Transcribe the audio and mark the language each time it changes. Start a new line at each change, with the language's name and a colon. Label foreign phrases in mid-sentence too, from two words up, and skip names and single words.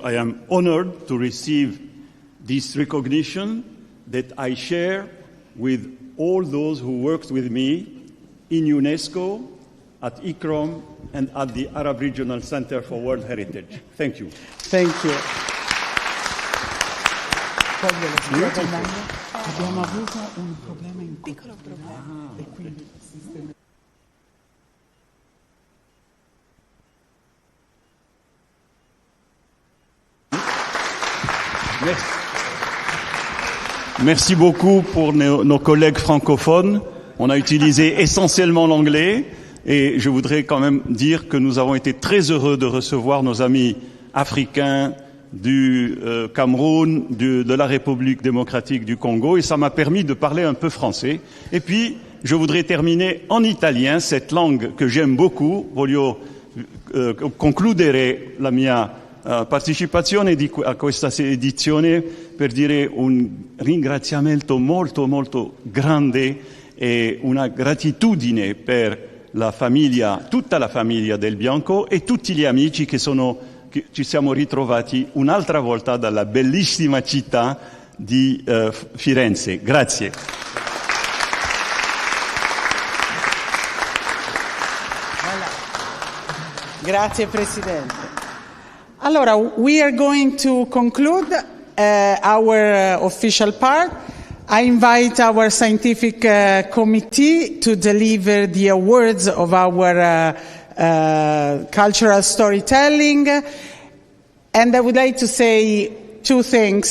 English: I am honored to receive this recognition that I share with all those who worked with me in UNESCO, at ICROM, and at the Arab Regional Center for World Heritage. Thank you. Thank you.
Italian: Abbiamo avuto un problema in piccolo problema e quindi
French: Merci beaucoup pour nos collègues francophones. On a utilisé essentiellement l'anglais et je voudrais quand même dire que nous avons été très heureux de recevoir nos amis africains du Cameroun, de la République démocratique du Congo, et ça m'a permis de parler un peu français. Et puis, je voudrais terminer en italien, cette langue que j'aime beaucoup.
Italian: Voglio concludere la mia partecipazione a questa edizione per dire un ringraziamento molto grande e una gratitudine per la famiglia, tutta la famiglia Del Bianco e tutti gli amici che ci siamo ritrovati un'altra volta dalla bellissima città di Firenze. Grazie. Grazie Presidente. Allora,
English: we are going to conclude our official part. I invite our scientific committee to deliver the awards of our cultural storytelling. And I would like to say two things.